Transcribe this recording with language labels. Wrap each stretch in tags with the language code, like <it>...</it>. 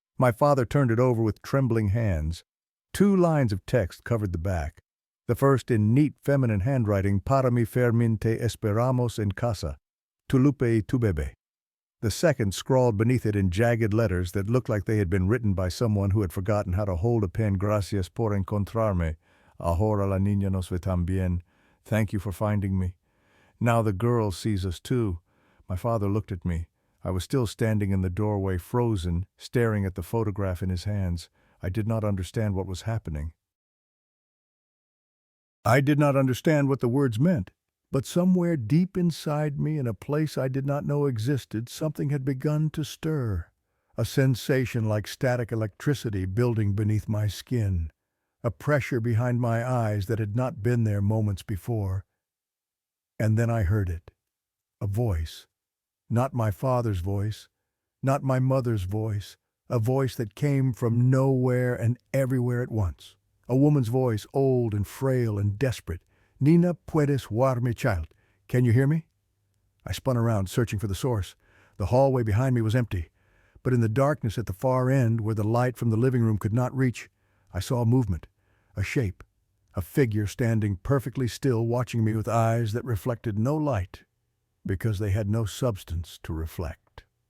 <en>My father turned it over with trembling hands. 2 lines of text covered the back. The first in neat feminine handwriting,</en> <es>"Para mi Fermín te esperamos en casa, tu Lupe y tu bebé."</es> <en>The second scrawled beneath it in jagged letters that looked like they had been written by someone who had forgotten how to hold a pen.</en> <es>"Gracias por encontrarme. Ahora la niña nos ve también.</es> <en>Thank you for finding me. Now the girl sees us too." My father looked at me. I was still standing in the doorway, frozen, staring at the photograph in his hands. I did not understand what was happening. I did not understand what the words meant, but somewhere deep inside me, in a place I did not know existed, something had begun to stir. A sensation like static electricity building beneath my skin. A pressure behind my eyes that had not been there moments before. And then I heard it. A voice. Not my father's voice. Not my mother's voice. A voice that came from nowhere and everywhere at once. A woman's voice, old and frail and desperate.</en> <es>"Nina, puedes oírme,</es> <en>child? Can you hear me?" I spun around, searching for the source. The hallway behind me was empty. But in the darkness at the far end, where the light from the living room could not reach, I saw a movement, a shape, a figure standing perfectly still, watching me with eyes that reflected no light, because they had no substance to reflect.</en>